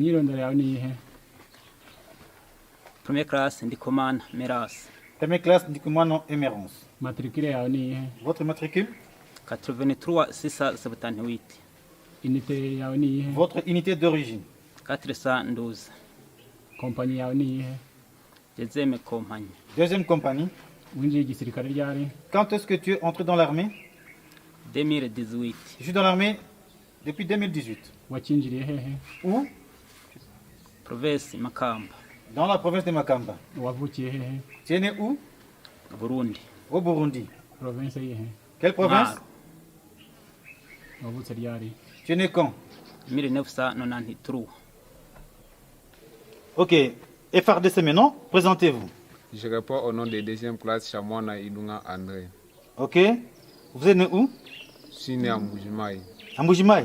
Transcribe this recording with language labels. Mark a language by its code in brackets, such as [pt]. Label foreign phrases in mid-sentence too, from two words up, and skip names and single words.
[fr] Première classe, Ndikumana Meras. Première classe, Ndikumana Emerance. Votre matricule? 83 678. Votre unité d'origine? 412. [rn] kompanyi yawe ni iyihe? [fr] deuxième compagnie. Deuxième compagnie. [rn] Winjiye igisirikare ryari? [fr] Quand est-ce que tu es entré dans l'armée? 2018. Je suis dans l'armée depuis 2018. [rn] Wakinjiriye hehe? [fr] Où? Province Makamba, Dans la province de Makamba. [rn] Wavukiye hehe? [fr] Tu es né où? Burundi. Au Burundi. [rn] Province yihe? [fr] Quelle province? [rn] Wavutse ryari? [fr] Tu es né quand? 1993. Ok. FRDC maintenant, présentez-vous. Je réponds au nom de deuxième classe Chamwana Ilunga André. Ok. Vous êtes né où? Je suis né à Mbujimaï. À Mbujimaï.